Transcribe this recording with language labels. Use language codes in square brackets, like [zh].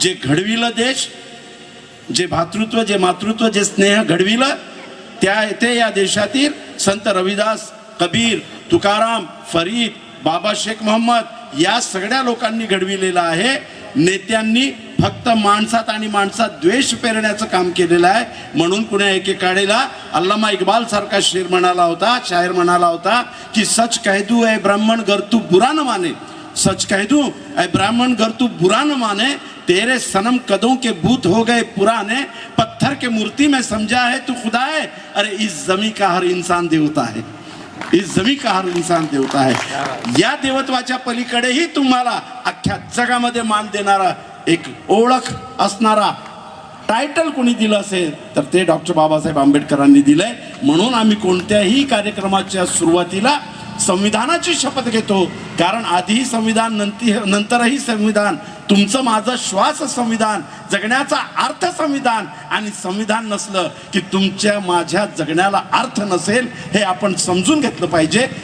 [mr] जे घडविलं देश, जे भातृत्व, जे मातृत्व, जे स्नेह घडविलं, ते या देशातील संत रविदास, कबीर, तुकाराम, फरीद, बाबा शेख मोहम्मद या सगळ्या लोकांनी घडविलेलं आहे। नेत्यांनी फक्त माणसात आणि माणसात द्वेष पेरण्याचं काम केलेलं आहे। म्हणून कुण्या एकेकाळेला अल्लामा इक्बाल सारखा शायर म्हणाला होता की [hi] सच कह दू ए ब्राह्मण गर तू बुरा न माने, सच कह दूं ऐ ब्राह्मण घर तू बुरा न माने, तेरे सनम कदों के बूत हो गए पुराने, पत्थर के मूर्ति में समझा है तू खुदा है, अरे इस जमी का हर इंसान देवता है, इस जमी का हर इंसान देवता है. [mr] या देवत्वाच्या पलीकडेही तुम्हाला अख्ख्या जगामध्ये मान देणारा एक ओळख असणारा टायटल कोणी दिलं असेल तर ते डॉक्टर बाबासाहेब आंबेडकरांनी दिलंय. म्हणून आम्ही कोणत्याही कार्यक्रमाच्या सुरुवातीला संविधानाची शपथ घेतो, कारण आधीही संविधान नंतरही संविधान, तुमचं माझं श्वास संविधान, जगण्याचा अर्थ संविधान, आणि संविधान नसलं की तुमच्या माझ्या जगण्याला अर्थ नसेल हे आपण समजून घेतलं पाहिजे.